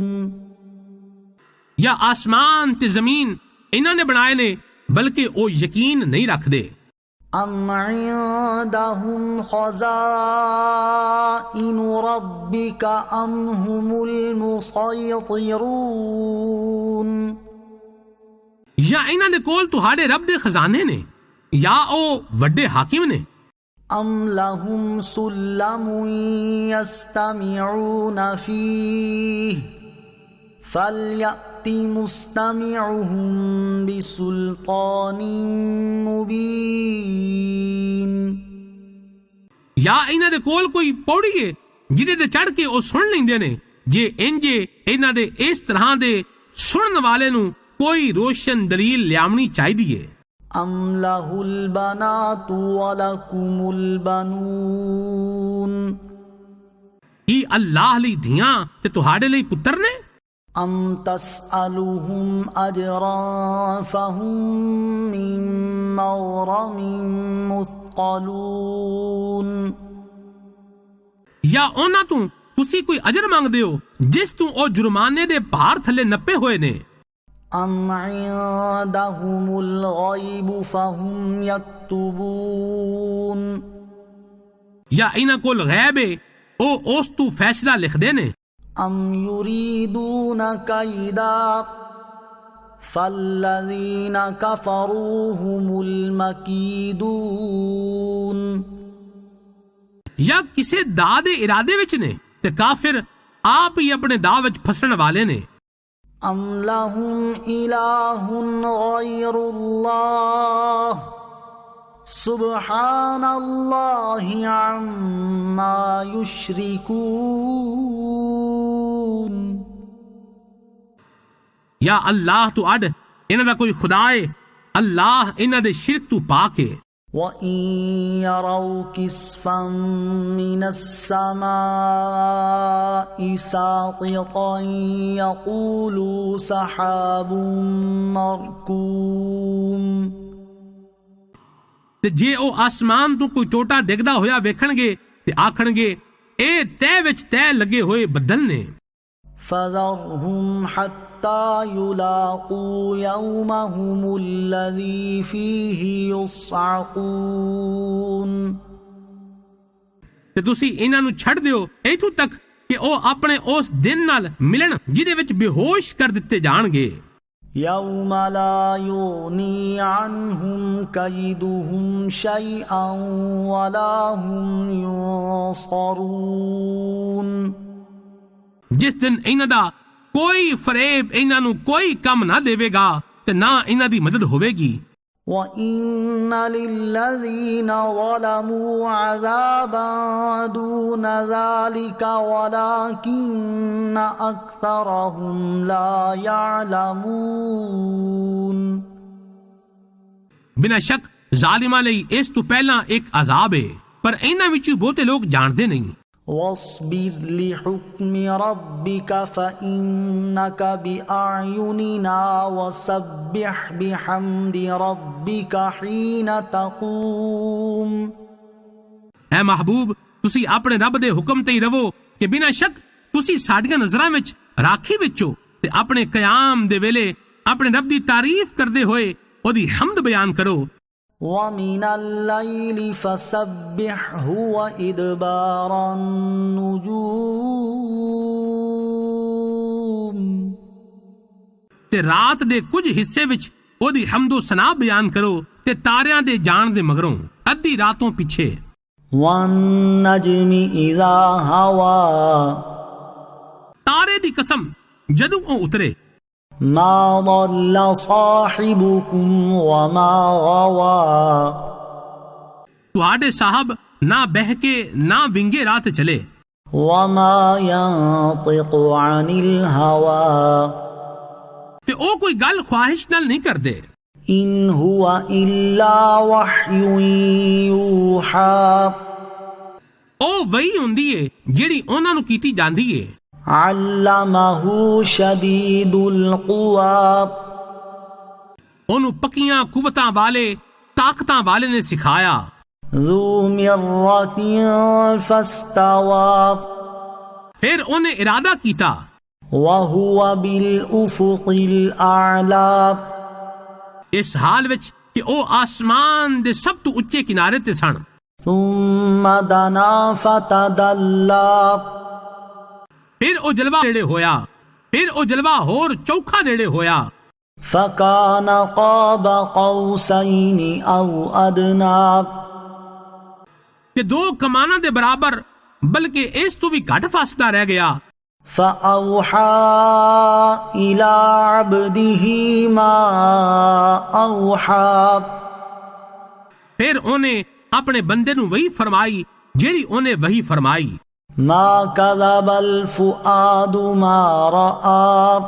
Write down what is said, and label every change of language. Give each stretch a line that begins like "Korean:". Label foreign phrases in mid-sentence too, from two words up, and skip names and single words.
Punjabi: یا آسمان تے زمین انہاں نے بنائے نے بلکہ او یقین نہیں رکھ دے۔
Arabic: ام عندهم خزائن ربك ام هم المسيطرون،
Punjabi: یا انہاں دے کول تہاڈے رب دے خزانے نے یا او وڈے حاکم نے؟
Arabic: ام لهم سلم يستمعون فيه فليأت مستمعهم بسلطان مبين،
Punjabi: یا انہاں دے کول کوئی پوڑی ہے جہدے تے چڑھ کے او سن لیندے نے، جے انجے انہاں دے اس طرح دے سنن والے نو کوئی روشن دلیل لیاونی چاہیے ہے۔
Arabic: ام له البنات ولکم البنون،
Punjabi: کی اللہ لی دھیاں تے تہاڈے لئی پتر نے؟
Arabic: ام تسألهم اجرا فهم من مغرم مثقلون،
Punjabi: یا انہاں تو تسی کوئی اجر مانگ دیو جس تو او جرمانے دے بھار تھلے نپے ہوئے نے؟
Arabic: ام عندهم الغیب فهم یکتبون،
Punjabi: یا انہاں کول غیب ہے او اس تو فیصلہ لکھ دے نے؟
Arabic: ام یریدون کیدا فالذین کفروا هم المکیدون،
Punjabi: یا کسے دا دے ارادے وچ نے تے کافر آپ ہی اپنے دا وچ پھسن والے نے۔
Arabic: ام لهم الہ غیر اللہ سبحان اللہ عما یشرکون،
Punjabi: یا اللہ تو اڈ انہاں دا کوئی خدا ہے، اللہ انہاں دے شرک تو پاک ہے۔
Arabic: وَإِن يَرَوْا كِسْفًا مِّنَ السَّمَاءِ سَاقِطًا يَقُولُوا سَحَابٌ مَّرْكُومٌ،
Punjabi: تے جے او آسمان تو کوئی ٹوٹا ڈگدا ہویا ویکھن گے تے آکھن گے اے تے وچ تے لگے ہوئے بدل نے۔
Arabic: فَذَرْهُمْ حَتَّى حتى يلاقوا يومهم الذي فيه يصعقون.
Punjabi: ਤੇ ਤੁਸੀਂ ਇਹਨਾਂ ਨੂੰ ਛੱਡ ਦਿਓ ਇੱਥੋਂ ਤੱਕ ਕਿ ਉਹ ਆਪਣੇ ਉਸ ਦਿਨ ਨਾਲ ਮਿਲਣ ਜਿਹਦੇ ਵਿੱਚ ਬੇਹੋਸ਼ ਕਰ ਦਿੱਤੇ ਜਾਣਗੇ.
Arabic: يوم لا يغني عنهم كيدهم شيئا ولا هم ينصرون.
Punjabi: ਜਿਸ ਦਿਨ ਇਹਨਾਂ ਦਾ ਕੋਈ ਫਰੇਬ ਇਹਨਾਂ ਨੂੰ ਕੋਈ ਕੰਮ ਨਾ ਦੇਵੇਗਾ ਤੇ ਨਾ ਇਹਨਾਂ ਦੀ ਮਦਦ ਹੋਵੇਗੀ.
Arabic: وَإِنَّ لِلَّذِينَ ظَلَمُوا عَذَابًا دُونَ ذَلِكَ وَلَكِنَّ أَكْثَرَهُمْ لَا يَعْلَمُونَ.
Punjabi: ਬਿਨਾਂ ਸ਼ੱਕ ਜ਼ਾਲਿਮਾਂ ਲਈ ਇਸ ਤੋਂ ਪਹਿਲਾਂ ਇੱਕ ਅਜ਼ਾਬ ਹੈ ਪਰ ਇਹਨਾਂ ਵਿੱਚੋਂ ਬਹੁਤੇ ਲੋਕ ਜਾਣਦੇ ਨਹੀਂ.
Arabic: وَاصْبِرْ لِحُكْمِ رَبِّكَ فَإِنَّكَ بِأَعْيُنِنَا وَسَبِّحْ بِحَمْدِ رَبِّكَ حِينَ تَقُومُ.
Punjabi: اے محبوب ਤੁਸੀਂ ਆਪਣੇ ਰੱਬ ਦੇ ਹੁਕਮ ਤੇ ਹੀ ਰਹੋ ਕਿ ਬਿਨਾਂ ਸ਼ੱਕ ਤੁਸੀਂ ਸਾਡੀਆਂ ਨਜ਼ਰਾਂ ਵਿੱਚ ਰਾਖੀ ਵਿੱਚ ਹੋ ਤੇ ਆਪਣੇ ਕਿਆਮ ਦੇ ਵੇਲੇ ਆਪਣੇ ਰੱਬ ਦੀ ਤਾਰੀਫ ਕਰਦੇ ਹੋਏ ਉਹਦੀ ਹਮਦ ਬਿਆਨ ਕਰੋ.
Arabic: وَمِنَ اللَّيْلِ فَسَبِّحْهُ وَإِدْبَارَ النُّجُومِ.
Punjabi: ਤੇ ਰਾਤ ਦੇ ਕੁਝ ਹਿੱਸੇ ਵਿੱਚ ਉਹਦੀ ਹਮਦੋ ਸਨਾ ਬਿਆਨ ਕਰੋ ਤੇ ਤਾਰਿਆਂ ਦੇ ਜਾਣ ਦੇ ਮਗਰੋਂ ਅੱਧੀ ਰਾਤੋਂ ਪਿੱਛੇ.
Arabic: وَالنَّجْمِ إِذَا هَوَى.
Punjabi: ਤਾਰੇ ਦੀ ਕਸਮ ਜਦੋਂ ਉਹ ਉਤਰੇ.
Arabic: مَا ضَلَّ صَاحِبُكُمْ وَمَا غَوَى.
Punjabi: ਤੁਹਾਡੇ ਸਾਹਿਬ ਨਾ ਬਹਿ ਕੇ ਨਾ ਵਿੰਗੇ ਰਾਹ ਤੇ ਚਲੇ.
Arabic: وَمَا يَنطِقُ عَنِ الْهَوَى.
Punjabi: ਤੇ ਉਹ ਕੋਈ ਗੱਲ ਖਵਾਹਿਸ਼ ਨਾਲ ਨਹੀਂ ਕਰਦੇ.
Arabic: إِنْ هُوَ إِلَّا وَحْيٌ يُوحَى.
Punjabi: ਉਹ ਵਹੀ ਹੁੰਦੀ ਏ ਜਿਹੜੀ ਉਹਨਾਂ ਨੂੰ ਕੀਤੀ ਜਾਂਦੀ ਏ.
Arabic: عَلَّمَهُ شَدِيدُ الْقُوَى.
Punjabi: ਉਹਨੂੰ ਪੱਕੀਆਂ ਕੁਵਤਾਂ ਵਾਲੇ ਤਾਕਤਾਂ ਵਾਲੇ ਨੇ ਸਿਖਾਇਆ.
Arabic: ذُو مِرَّةٍ فَاسْتَوَى.
Punjabi: ਫਿਰ ਉਹਨੇ ਇਰਾਦਾ ਕੀਤਾ.
Arabic: وَهُوَ بِالْأُفُقِ الْأَعْلَى.
Punjabi: ਇਸ ਹਾਲ ਵਿੱਚ ਕਿ ਉਹ ਆਸਮਾਨ ਦੇ ਸਭ ਤੋਂ ਉੱਚੇ ਕਿਨਾਰੇ ਤੇ ਸਨ.
Arabic: ثُمَّ دَنَا فَتَدَلَّى.
Punjabi: ਫਿਰ ਉਹ ਜਲਵਾ ਨੇੜੇ ਹੋਇਆ. ਫਿਰ ਉਹ ਜਲਵਾ ਹੋਰ ਚੌਖਾ ਨੇੜੇ ਹੋਇਆ.
Arabic: فَكَانَ قَابَ قَوْسَيْنِ أَوْ أَدْنَى.
Punjabi: ਤੇ ਦੋ ਕਮਾਨਾਂ ਦੇ ਬਰਾਬਰ ਬਲਕਿ ਇਸ ਤੋਂ ਵੀ ਘੱਟ ਫਾਸਲਾ ਰਹਿ ਗਿਆ.
Arabic: فَأَوْحَى إِلَى عَبْدِهِ مَا أَوْحَى.
Punjabi: ਫਿਰ ਉਹਨੇ ਆਪਣੇ ਬੰਦੇ ਨੂੰ ਵਹੀ ਫਰਮਾਈ ਜਿਹੜੀ ਉਹਨੇ ਵਹੀ ਫਰਮਾਈ.
Arabic: مَا كَذَبَ الْفُؤَادُ مَا رَأَى.